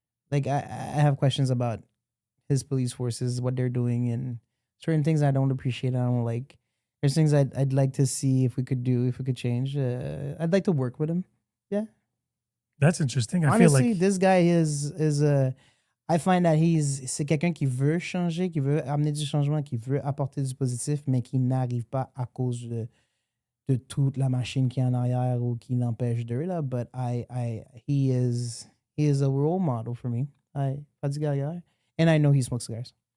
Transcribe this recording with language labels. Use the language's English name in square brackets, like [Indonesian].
[English] Like, I have questions about his police forces, what they're doing, and certain things I don't appreciate. I don't like. There's things I'd like to see if we could change. I'd like to work with him. That's interesting. I Honestly, feel like this guy is I find that [French] c'est quelqu'un qui veut changer, qui veut amener du changement, qui veut apporter du positif, mais qui n'arrive pas à cause de toute la machine qui est en arrière ou qui l'empêche d'eux là. [English] But he is a role model for me. Fadi Daguerre, and I know he smokes cigars.